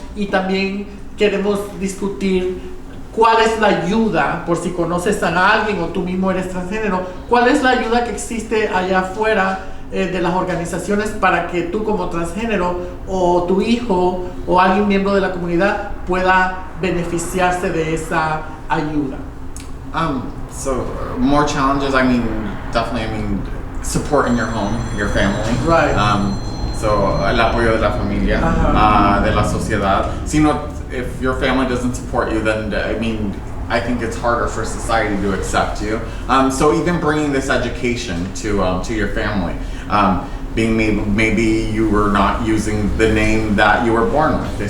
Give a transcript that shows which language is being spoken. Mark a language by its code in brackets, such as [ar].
[es] Y también queremos discutir cuál es la ayuda, por si conoces a alguien o tú mismo eres transgénero, cuál es la ayuda que existe allá afuera de las organizaciones para que tú como transgénero o tu hijo o alguien miembro de la comunidad pueda beneficiarse de esa ayuda. [en] So more challenges, I mean, definitely, support in your home, your family. Right. [es] So el apoyo de la familia, de la sociedad. [en] If your family doesn't support you, then I think it's harder for society to accept you. So even bringing this education to your family, being maybe you were not using the name that you were born with.